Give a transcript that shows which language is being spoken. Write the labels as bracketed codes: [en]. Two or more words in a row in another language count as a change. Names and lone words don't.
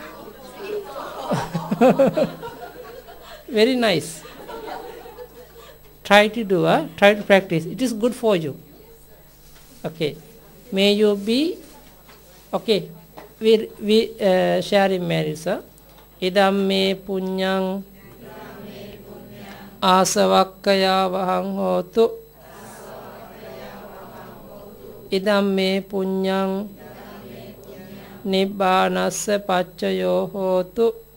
[en] Very nice. Try to do, try to practice. It is good for you. Okay. May you be, okay. We sharing merits. [pi] Idam me punyang asavakkaya vahang hotu. Idam me punyang nibbanassa paccayo hotu.